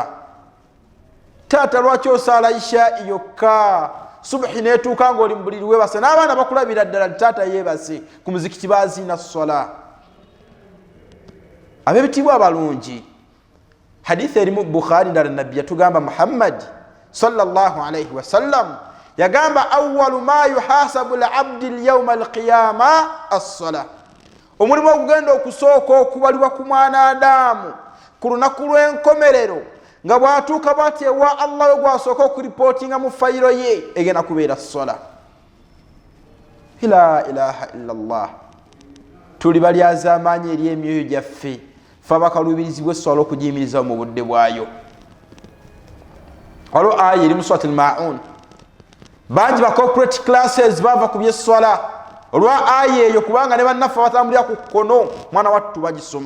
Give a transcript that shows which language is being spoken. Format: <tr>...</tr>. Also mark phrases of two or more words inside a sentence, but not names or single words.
<lg>Taata lwaki osaala isha yokka, subuhi netuuka ng'oli mu buliri weebase n'abaana bakulabira ddala taata yeebase ku muzikiti baziina ssola? Abebitibwa abalungi, hadithi erimu Bukhari ndala nabbi yatugamba Muhammad</lg> <ar>صلى الله عليه وسلم</ar> <lg>yagamba</lg> <ar>أول ما يحاسب العبد يوم القيامة الصلاة,</ar> <lg>omulimu ogugenda okusooka okubalibwa ku mwana Adamu ku lunaku lw'enkomerero nga bwatuuka bwati ewa Allah gwasooka okuripootinga mu fayiro ye egenda kubeera ssola.</lg> <ar>لا إله إلا الله.</ar> <lg>Tuli balyaza amaanyi eri emyoyo gyaffe, fe abakaluubirizibwa essola okugiyimiriza mu budde bwayo. Waliwo aya eri mu Surat al-Ma'un, bangi ba</lg> <en>corporate classes</en> <lg>bava ku byessola olwa aya eyo, kubanga ne bannaffe batambulira ku kkono mwana wattu bagisoma.</lg>